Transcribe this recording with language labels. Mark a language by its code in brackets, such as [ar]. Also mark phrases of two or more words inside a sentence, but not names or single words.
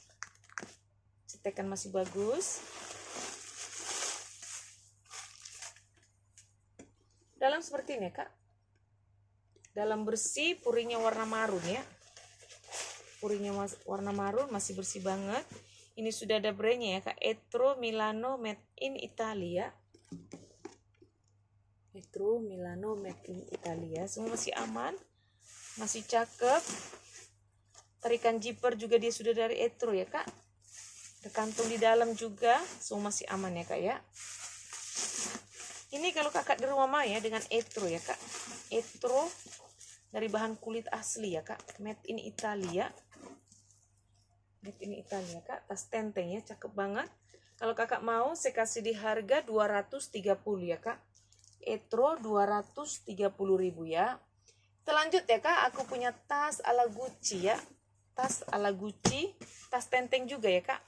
[id] Cetekan masih bagus. Dalam seperti ini kak. Dalam bersih, puringnya warna marun ya. Puringnya warna marun, masih bersih banget. Ini sudah ada brandnya ya kak. Etro Milano [en] made in Italia. [id] Etro Milano [en] made in Italia. [id] Semua masih aman. Masih cakep. Tarikan zipper juga dia sudah dari Etro ya kak. Ada kantung di dalam juga. Semua masih aman ya kak ya. Ini kalau kakak di rumah mau ya dengan Etro ya kak. Etro dari bahan kulit asli ya kak. [en] Made in Italia. Made in Italia [id] kak. Tas tenteng ya, cakep banget. Kalau kakak mau saya kasih di harga 230 ya kak. Etro 230.000 ya. Terlanjut ya kak, aku punya tas ala Gucci ya. Tas ala Gucci. Tas tenteng juga ya kak.